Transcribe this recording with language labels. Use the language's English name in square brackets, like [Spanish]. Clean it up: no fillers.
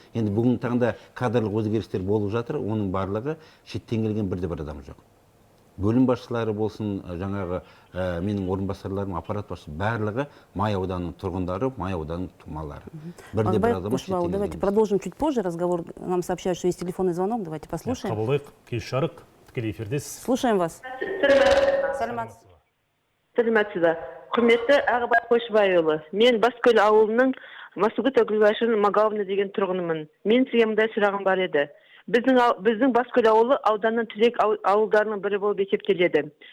[Kazakh] Енді бүгінгі таңда кадрлық өзгерістер болып жатыр, оның барлығы шеттен келген бір адам жоқ. Бөлім басшылары болсын, жаңағы менің орынбасарларым, аппарат басшысы, барлығы Май ауданының тұрғындары, Май ауданының тумалары. [Russian] Агыбай Кушубайұлы, давайте продолжим чуть позже разговор. Нам сообщают, что есть телефонный звонок. Давайте послушаем. [Kazakh] Қабылдайық, кеш жарық, тікелей эфирдесіз. [Russian] Слушаем вас. [Kazakh] Сәлеметсіз. Құрметті Агыбай Кушубайұлы, мен Баскөл ауылының Масугута Гүлбашын Магауны деген тұрғынымын. Мен сізге мындай сұрағым бар еді. Біздің Баскөл ауылы ауданның тірек ауылдарының бірі болып есептеледі.